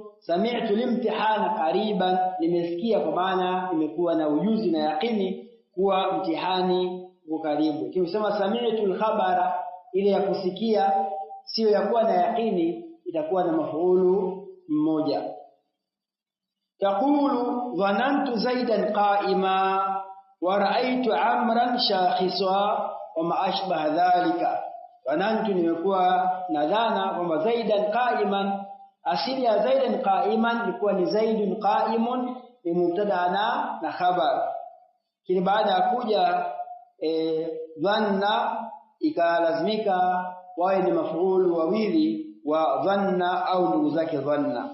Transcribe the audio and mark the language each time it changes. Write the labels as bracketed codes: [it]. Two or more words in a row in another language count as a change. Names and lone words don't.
[ar] سمعت الامتحان قريبا, [sw] nimesikia kwa maana nimekuwa na ujuzi na yaqini kuwa mtihani uko karibu. Ukisema [ar] سمعت الخبر, [sw] ile ya kusikia sio ya kuwa na yaqini, itakuwa na maf'ulu mmoja. [ar] تقول ظننت زيدا قائما ورأيت عمرا شاخصا وما أشبه ذلك. [sw] Dhanantu, nimekuwa nadhana kwamba [ar] زيدا قائما, [sw] asili ya [ar] زيدا قائما [sw] ilikuwa ni [ar] زيد قائم, [sw] ni mubtada na khabar. Kile baada ya kuja dhanna ikalazimika wawe ni maf'ul wawili wa dhanna au ndugu zake dhanna.